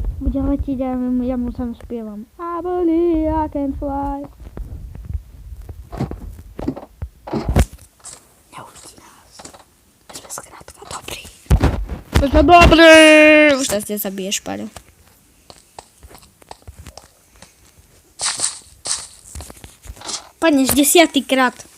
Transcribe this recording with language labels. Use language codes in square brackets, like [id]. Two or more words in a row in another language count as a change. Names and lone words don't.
[sk] bude letiť a ja mu tam spievam. [en] I believe I can fly. [sk] Neuvidí nás. My sme skrátka dobrí. My sme dobrí! Už nás nezabiješ, Paľo. Padneš 10. krát.